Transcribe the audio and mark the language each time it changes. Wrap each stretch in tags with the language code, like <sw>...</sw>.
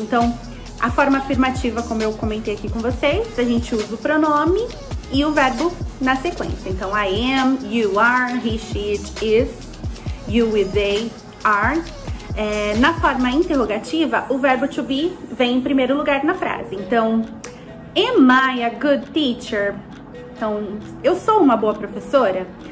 <pt>Então, a forma afirmativa, como eu comentei aqui com vocês, a gente usa o pronome e o verbo na sequência. Então,</pt> <en>I am, you are, he, she, it is, you e they are.</en> <pt>Na forma interrogativa, o verbo to be vem em primeiro lugar na frase. Então,</pt> <en>am I a good teacher?</en> <pt>Então, eu sou uma boa professora?</pt>